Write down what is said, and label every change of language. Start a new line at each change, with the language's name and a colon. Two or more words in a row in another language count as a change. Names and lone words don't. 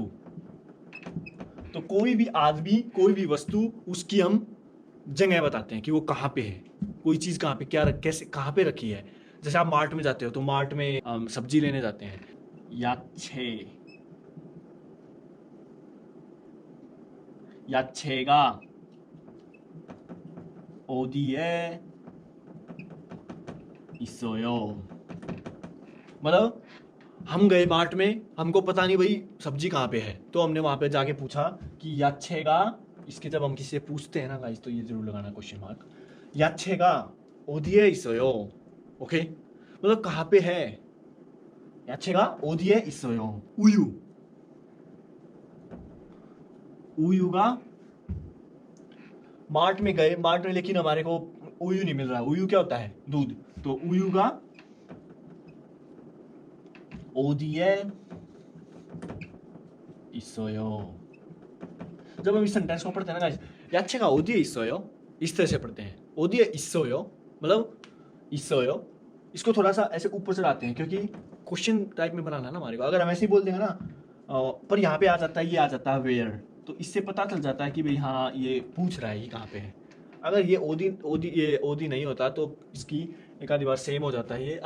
Hindi: तो कोई भी आदमी, कोई भी वस्तु, उसकी हम जगह बताते हैं कि वो कहाँ पे है, कोई चीज़ कहाँ पे, क्या कैसे, कहाँ पे रखी है। जैसे आप मार्ट में जाते हो तो मार्ट में सब्जी लेने जाते हैं,
Korean: 야채, 야채가 어디에 있어요.
Hindi: मतलब हम गए मार्ट में, हमको पता नहीं भाई सब्जी कहाँ पे है, तो हमने वहाँ पे जाके पूछा कि याच्छेगा, इसके जब हम किसी से पूछते हैं ना गाइस, तो ये जरूर लगाना
English: question mark,
Korean: 야채가 어디에 있어요,
Hindi: ओके, मतलब कहाँ पे है,
Korean: 야채가 어디에 있어요. 우유, 우유가,
Hindi: मार्ट में गए, मार्ट में लेकिन हमारे को उयू नहीं मिल रहा। उयू क्या होता है, दूध, तो
Korean: 우유가 어디에 있어요.
Hindi: जब हम इस सेंटेंस को पढ़ते हैं ना गाइस,
Korean: 야채가 어디에 있어요,
Hindi: इस तरह से पढ़ते हैं,
Korean: 어디에 있어요
Hindi: मतलब 있어요, इसको थोड़ा सा ऐसे ऊपर से लाते हैं क्योंकि
English: question type
Hindi: में बनाना है ना हमारे को। अगर हम ऐसे ही बोल देंगे ना पर यहाँ पे आ जाता है, ये आ जाता है वेयर, तो इससे पता चल जाता है कि भाई हाँ ये पूछ रहा है ये कहाँ पे है। अगर ये ओदी ओदी ये ओदी नहीं होता तो इसकी एक आधी बार सेम हो जाता है ये।